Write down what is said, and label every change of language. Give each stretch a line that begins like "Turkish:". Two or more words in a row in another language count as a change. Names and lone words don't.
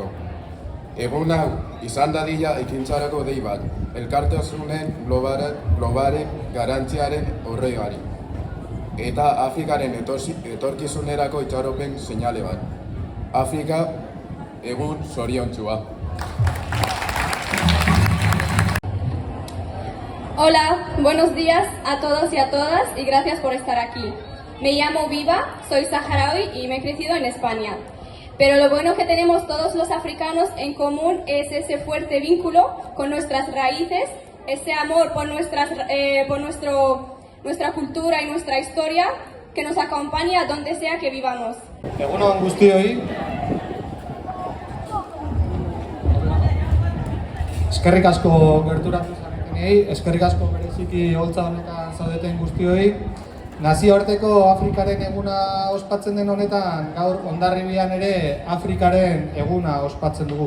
Basque: Egun hau izan dadila ekintzarako dei bat, elkartasunen globalen garantziaren horregari, eta Afrikaren etorkizunerako itxaropen seinale bat. Afrika egun zoriontsua.
Spanish: Hola, buenos días a todos y a todas y gracias por estar aquí. Me llamo Viva, soy saharaui y me he crecido en España. Pero lo bueno que tenemos todos los africanos en común es ese fuerte vínculo con nuestras raíces, ese amor por nuestra cultura y nuestra historia que nos acompaña donde sea que vivamos.
Basque: Egun on guztioi. Eskerrik asko gerturatu zaretenei, eskerrik asko bereziki holtza honetan zaudeten guztioi. Nazioarteko Afrikaren eguna ospatzen den honetan, gaur Hondarribian ere Afrikaren eguna ospatzen dugu.